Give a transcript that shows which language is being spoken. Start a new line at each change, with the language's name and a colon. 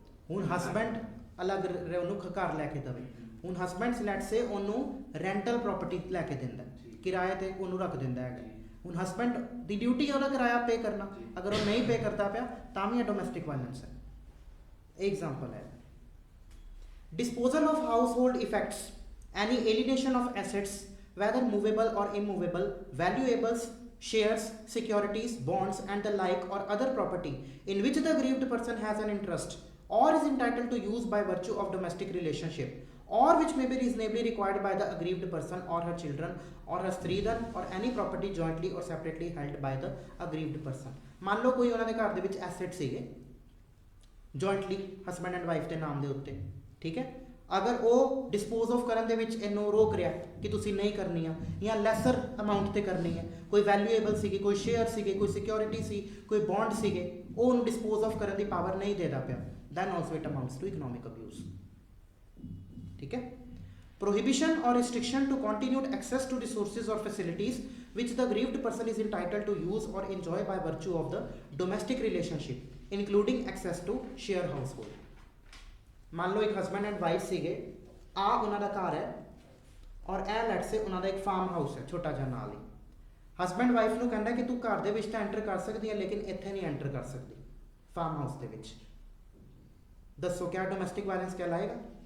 Punjabi: ਹੁਣ ਹਸਬੈਂਡ ਅਲੱਗ ਉਹਨੂੰ ਘਰ ਲੈ ਕੇ ਦੇਵੇ, ਹੁਣ ਹਸਬੈਂਡ ਲੈਟ ਸੇ ਉਹਨੂੰ ਰੈਂਟਲ ਪ੍ਰਾਪਰਟੀ ਲੈ ਕੇ ਦਿੰਦਾ, ਕਿਰਾਏ ਤੇ ਉਹਨੂੰ ਰੱਖ ਦਿੰਦਾ ਹੈਗਾ। ਹੁਣ ਹਸਬੈਂਡ ਦੀ ਡਿਊਟੀ ਹੈ ਉਹਦਾ ਕਿਰਾਇਆ ਪੇ ਕਰਨਾ, ਅਗਰ ਉਹ ਨਹੀਂ ਪੇ ਕਰਦਾ ਪਿਆ ਤਾਂ ਵੀ ਇਹ ਡੋਮੈਸਟਿਕ ਵਾਇਲੈਂਸ ਹੈ।
English: Example है disposal of household effects, any alienation of assets whether movable or immovable, valuables, shares, securities, bonds and the like or other property in which the aggrieved person has an interest or is entitled to use by virtue of domestic relationship or which may be reasonably required by the aggrieved person or her children or her stridhan or any property jointly or separately held by the aggrieved person।
Hindi: मान लो कोई उन्होंने घर
Punjabi: ਦੇ ਵਿੱਚ asset ਸੀਗੇ jointly husband and wife ਦੇ ਨਾਮ ਦੇ ਉੱਤੇ, ਠੀਕ ਹੈ, ਅਗਰ ਉਹ ਡਿਸਪੋਜ਼ ਆਫ ਕਰਨ ਦੇ ਵਿੱਚ ਇਹਨੂੰ ਰੋਕ ਰਿਹਾ ਕਿ ਤੁਸੀਂ ਨਹੀਂ ਕਰਨੀ ਆ ਜਾਂ ਲੈਸਰ ਅਮਾਊਂਟ ਤੇ ਕਰਨੀ ਹੈ, ਕੋਈ ਵੈਲਿਊਏਬਲ ਸੀਗੀ, ਕੋਈ ਸ਼ੇਅਰ ਸੀਗੇ, ਕੋਈ ਸਿਕਿਉਰਿਟੀ ਸੀ, ਕੋਈ ਬੌਂਡ ਸੀਗੇ, ਉਹ ਉਹਨੂੰ ਡਿਸਪੋਜ਼ ਆਫ ਕਰਨ ਦੀ ਪਾਵਰ ਨਹੀਂ ਦੇਦਾ ਪਿਆ,
English: Then also it amounts to economic abuse.
Punjabi: ਠੀਕ ਹੈ।
English: prohibition or restriction to continued access to resources or facilities which the aggrieved person is entitled to use or enjoy by virtue of the domestic relationship, including access to share household।
Hindi: मान लो एक
English: husband and wife
Punjabi: ਸੀਗੇ, ਆ ਉਹਨਾਂ ਦਾ ਘਰ ਹੈ ਔਰ ਇਹ light ਸੇ ਉਹਨਾਂ ਦਾ ਇੱਕ ਫਾਰਮ ਹਾਊਸ ਹੈ ਛੋਟਾ ਜਿਹਾ ਨਾਲ ਹੀ। ਹਸਬੈਂਡ ਵਾਈਫ ਨੂੰ ਕਹਿੰਦਾ ਕਿ ਤੂੰ ਘਰ ਦੇ ਵਿੱਚ ਤਾਂ ਐਂਟਰ ਕਰ ਸਕਦੀ ਹੈ ਲੇਕਿਨ ਇੱਥੇ ਨਹੀਂ ਐਂਟਰ ਕਰ ਸਕਦੀ ਫਾਰਮ ਹਾਊਸ ਦੇ ਵਿੱਚ। ਦੱਸੋ ਕਿਆ ਡੋਮੈਸਟਿਕ ਵਾਇਲੈਂਸ ਕਹਿਲਾਏਗਾ?